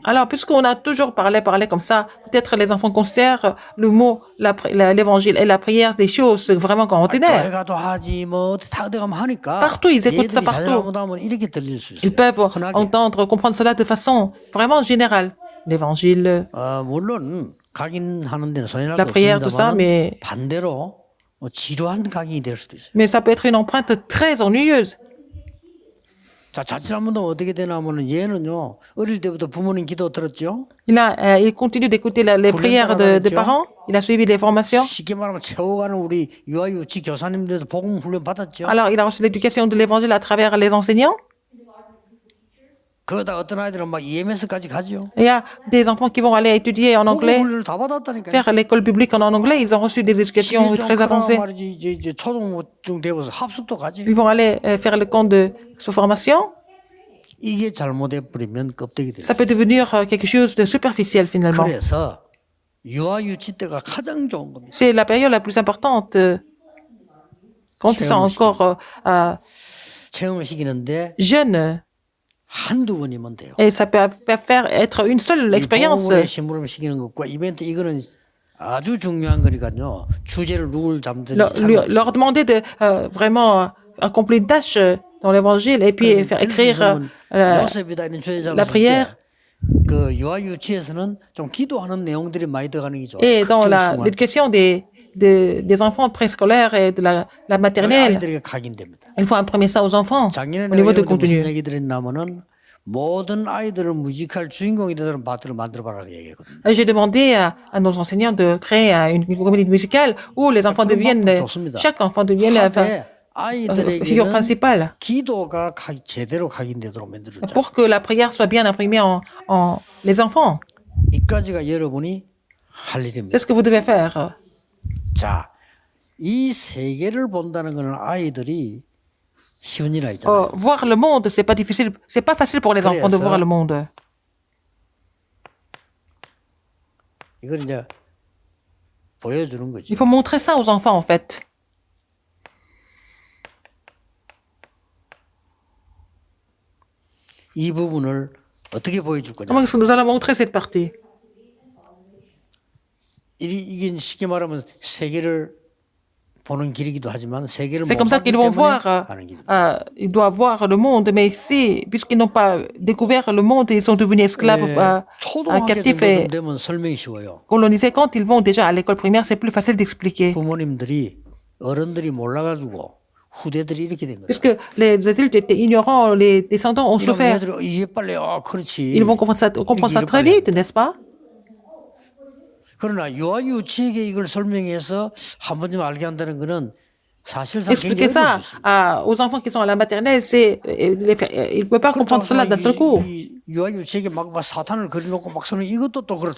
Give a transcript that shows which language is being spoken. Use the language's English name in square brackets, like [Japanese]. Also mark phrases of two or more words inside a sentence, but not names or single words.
[French] Alors, puisqu'on a toujours parlé comme ça, peut-être les enfants considèrent le mot, l'évangile et la prière des choses vraiment ordinaires. [Korean] 교회 가도 하지 뭐 다 어디 가면 하니까 [French] Partout, ils écoutent ça [Korean] 얘들이 [French] partout. [Korean] 잘못하면 이렇게 들릴 수 [French] Ils [Korean] 있어요. [French] peuvent [Korean] 흔하게. [French] entendre, comprendre cela de façon vraiment générale. L'évangile, [Korean] 물론 각인하는 데는 손해날 [French] La [Korean] 거 [French] prière, tout ça, [Korean] 없습니다만 [French] mais- [Korean] 반대로 지루한 각인이 될 수도 있어요. [French] mais ça peut être une empreinte très ennuyeuse. [Korean] 자, 자칫 한번더 어떻게 되냐면은 얘는요 어릴 때부터 부모님 기도 들었죠. [French] Il continue d'écouter les prières des parents. Il a suivi les formations. [Korean] 쉽게 말하면 채워가는 우리 유아유치 교사님들도 복음 훈련 받았죠. [French] Alors, il a reçu l'éducation de l'évangile à travers les enseignants. [Korean] 그러다 어떤 아이들은 막 EMS까지 가죠. [French] Il y a des enfants qui vont aller étudier en [Korean] 복음 [French] anglais, [Korean] 훈련을 다 받았다니까요. [French] faire l'école publique en anglais. Ils ont reçu des éducations très avancées. [Korean] 말이지 이제 초등중 되고서 합숙도 가지. [French] Ils vont aller faire le camp de formation. [Korean] 이게 잘못해 버리면 껍데기 돼요. [French] Ça peut devenir quelque chose de superficiel finalement. [Korean] 그래서 유아유치 때가 가장 좋은 겁니다. [French] C'est la période la plus importante quand ils sont encore [Korean] 체험을 시키는데 [French] jeunes. [Korean] 한두 번이면 돼요. [French] Et ça peut faire être une seule expérience. [Korean] 복음의 심부름 시키는 것과 이벤트 이거는 아주 중요한 거니까요. 주제를 누굴 잡든지 [French] Leur demander de vraiment accomplir une tâche dans l'évangile et puis faire écrire [Korean] 요셉이다 이런 주제 [French] la [Korean] 잡았을 [French] prière. [Korean] 때그 유아유치에서는 좀 기도하는 내용들이 많이 들어가는 게 좋아요. [French] Et dans [Korean] 극적수만. [French] l'éducation des enfants préscolaires et de la maternelle, [Korean] 아이들에게 각인됩니다. [French] il faut imprimer ça aux enfants [Korean] 작년에 [French] au niveau de [Korean] 내가 무슨 [French] contenu. [Korean] 얘기 드렸냐면은 모든 아이들을 무직할 주인공이 되도록 만들어 봐라고 얘기했거든요. [French] J'ai demandé à nos enseignants de créer une comédie musicale où les enfants deviennent, chaque enfant devienne la [Korean] 하되 [French] figure [Korean] 아이들에게는 [French] principale [Korean] 기도가 제대로 각인되도록 만들어줘. [French] pour que la prière soit bien imprimée en les enfants. [Korean] 이까지가 여러분이 할 일입니다. [French] C'est ce que vous devez faire. [Korean] 자, 이 세계를 본다는 것은 아이들이 쉬운 일 아니잖아요. [French] Voir le monde, c'est pas difficile, c'est pas facile pour les enfants de voir le monde. [Korean] 이걸 이제 보여주는 거지. [French] Il faut montrer ça aux enfants en fait. [Korean] 이 부분을 어떻게 보여줄 거냐? [French] Comment est-ce que nous allons montrer cette partie? [Korean] 이게 쉽게 말하면 세계를 보는 길이기도 하지만 세계를 [French] C'est [Korean] 못 [French] comme ça [Korean] 봤기 [French] qu'ils vont [Korean] 때문에 [French] voir, [Korean] 가는 길. [French] ils doivent voir le monde, mais ici, puisqu'ils n'ont pas découvert le monde, ils sont devenus esclaves, [Korean] 초등학교 [French] captifs [Korean] 정도 [French] et [Korean] 되면 설명이 쉬워요. [French] colonisés. Quand ils vont déjà à l'école primaire, c'est plus facile d'expliquer. [Korean] 부모님들이 어른들이 몰라가지고 후대들이 이렇게 된 거예요. [French] Puisque les adultes étaient ignorants, les descendants ont [Korean] 이러면 [French] souffert. [Korean] 얘들이 이해 빨리 그렇지. [French] Ils vont comprendre ça très vite, n'est-ce pas? [Korean] 그러나 유아유치에게 이걸 설명해서 한 번쯤 알게 한다는 것은 사실상 [French] Expliquer [Korean] 굉장히 [French] ça [Korean] 어려울 수 있습니다. [French] aux enfants qui sont à la maternelle, ils ne peuvent pas comprendre cela d'un seul coup. [Korean] 유아유치에게 막 사탄을 그려놓고 막 설명 이것도 또 그렇다.